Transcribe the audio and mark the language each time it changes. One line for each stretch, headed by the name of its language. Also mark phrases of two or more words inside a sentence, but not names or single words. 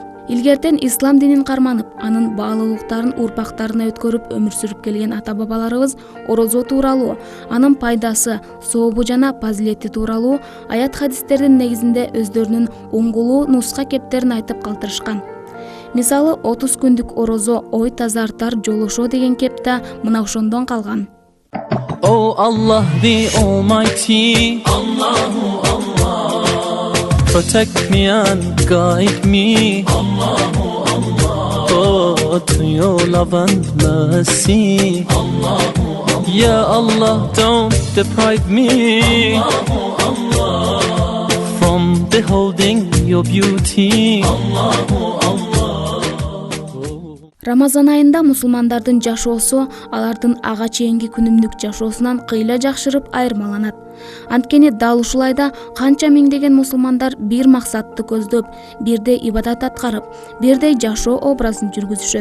Kyrgyz: Илгертен ислам динин карманып, анын баалуулуктарын урпактарына өткөрүп өмүр сүрүп келген ата-бабаларыбыз орозо тууралуу, анын пайдасы, сообу жана фазилети тууралуу аят хадистердин негизинде өздөрүнүн уңгулуу нуска кептерин айтып калтырышкан. Мисалы 30 күндүк орозо ой тазартар жолошо деген кеп да мына ошондон калган.
English: Oh Allah the Almighty,
Arabic: الله الله,
English: protect me and guide me,
Arabic: الله الله,
English: oh to your love and mercy,
Arabic: الله الله, يا الله
English: don't deprive me,
Arabic: الله الله,
English: from beholding your beauty,
Arabic: الله الله.
Kyrgyz: Рамазан айында мусулмандардын жашоосу алардын ага чейинки күнүмдүк жашоосунан кыйла жакшырып айырмаланат. Анткени дал ушул айда канча миңдеген мусулмандар бир максатты көздөп, бирдей ибадат аткарып, бирдей жашоо образын жүргүзүшөт.